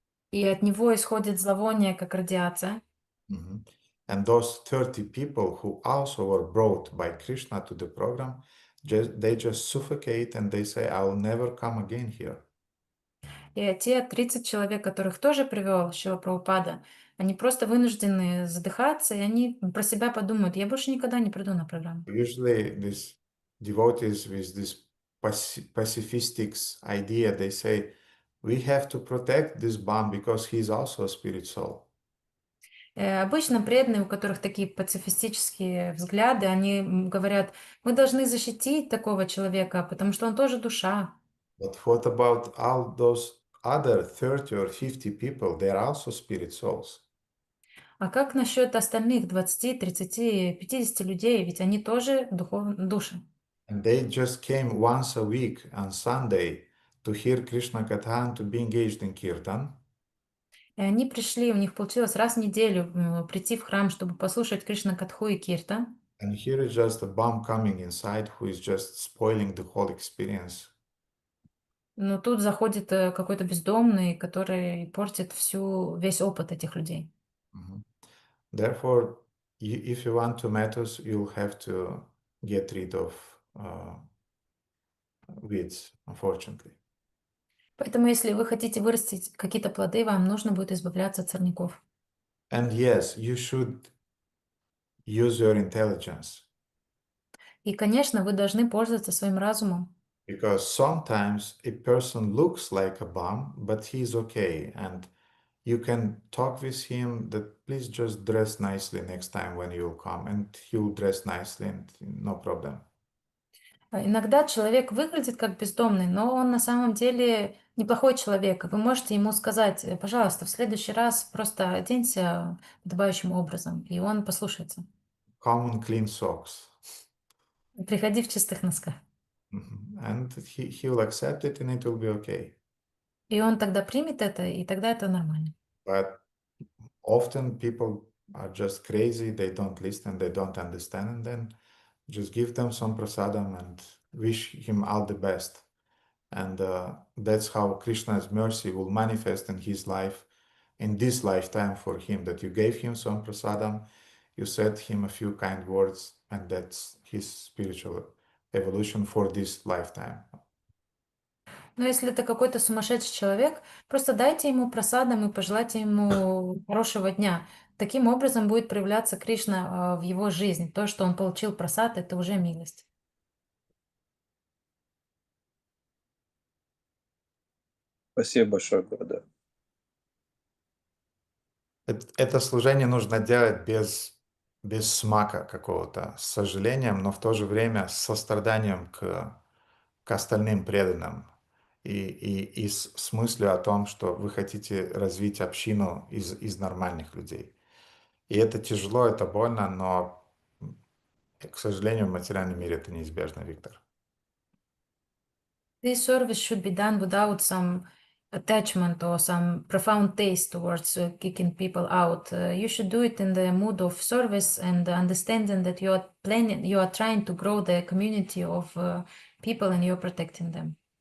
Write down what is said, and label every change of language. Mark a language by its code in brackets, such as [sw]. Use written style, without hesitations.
[en] И от него исходит зловоние, как радиация. And those 30 people who also were brought by Krishna to the program, they just suffocate and they say, I will never come again here. [ru] И те 30 человек, которых тоже привел Шрила Прабхупада, они просто вынуждены задыхаться, и они про себя подумают, я больше никогда не приду на программу. [en] Usually these devotees with this pacifistic idea, they say, we have to protect this bum because he is also a spirit soul. [ru] Обычно преданные, у которых такие пацифистические взгляды, они говорят, мы должны защитить такого человека, потому что он тоже душа. [en] But what about all those other 30 or 50 people? They are also spirit souls. [ru] А как насчет остальных 20, 30, 50 людей? Ведь они тоже души. [en] And they just came once a week on Sunday to hear Krishna Katha and to be engaged in Kirtan. [ru] И они пришли, у них получилось раз в неделю прийти в храм, чтобы послушать Кришна Катху и Киртан. [en] And here is just a bum coming inside who is just spoiling the whole experience. [ru] Но тут заходит какой-то бездомный, который портит весь опыт этих людей. [en] Therefore, if you want tomatoes, you'll have to get rid of weeds, unfortunately. [ru] Поэтому, если вы хотите вырастить какие-то плоды, вам нужно будет избавляться от сорняков. [en] And yes, you should use your intelligence. [ru] И, конечно, вы должны пользоваться своим разумом. [en] Because sometimes a person looks like a bum, but he's okay. And you can talk with him that please just dress nicely next time when you'll come. And he'll dress nicely and no problem. [ru] Иногда человек выглядит как бездомный, но он на самом деле неплохой человек. Вы можете ему сказать, пожалуйста, в следующий раз просто оденься подобающим образом, и он послушается. [en] Come in clean socks. [ru] Приходи в чистых носках. [en] And he will accept it and it will be okay. [ru] И он тогда примет это, и тогда это нормально. [en] But often people are just crazy, they don't listen, they don't understand, and then just give them some prasadam and wish him all the best. And that's how Krishna's mercy will manifest in his life, in this lifetime for him, that you gave him some prasadam, you said him a few kind words, and that's his spiritual evolution for this lifetime. [ru] Но если это какой-то сумасшедший человек, просто дайте ему просадам и пожелайте ему хорошего дня. Таким образом будет проявляться Кришна в его жизни. То, что он получил просад, это уже милость. Спасибо большое, Гурудев. Это служение нужно делать без смака какого-то, с сожалением, но в то же время с состраданием к остальным преданным. И с мыслью о том, что вы хотите развить общину из нормальных людей. И это тяжело, это больно, но, к сожалению, в материальном мире это неизбежно, Виктор. [en] This service should be done without some attachment or some profound taste towards kicking people out. You should do it in the mood of service and understanding that you are trying to grow the community of people and you're protecting them.